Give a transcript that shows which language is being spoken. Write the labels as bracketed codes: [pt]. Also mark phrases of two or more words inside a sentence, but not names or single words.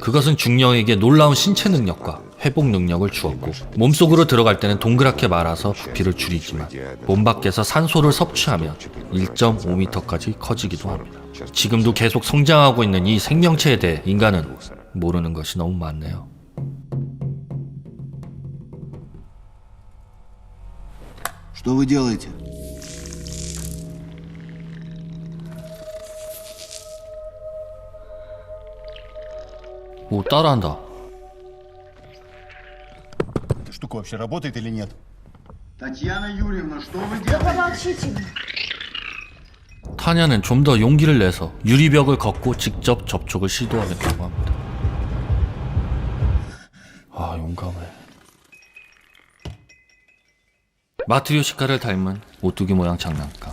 [ko] 그것은 중령에게 놀라운 신체 능력과 회복 능력을 주었고 몸속으로 들어갈 때는 동그랗게 말아서 부피를 줄이지만 몸 밖에서 산소를 섭취하면 1.5m까지 커지기도 합니다. 지금도 계속 성장하고 있는 이 생명체에 대해 인간은 모르는 것이 너무 많네요. [ru] Что вы делаете? [ko] 오, 따라한다. [ru] Эта штука вообще работает или нет? Татьяна Юрьевна, что вы делаете? [ko] 타냐는 좀 더 용기를 내서 유리벽을 걷고 직접 접촉을 시도하겠다고 합니다. 용감해. 마트리오시카를 닮은 오뚜기 모양 장난감.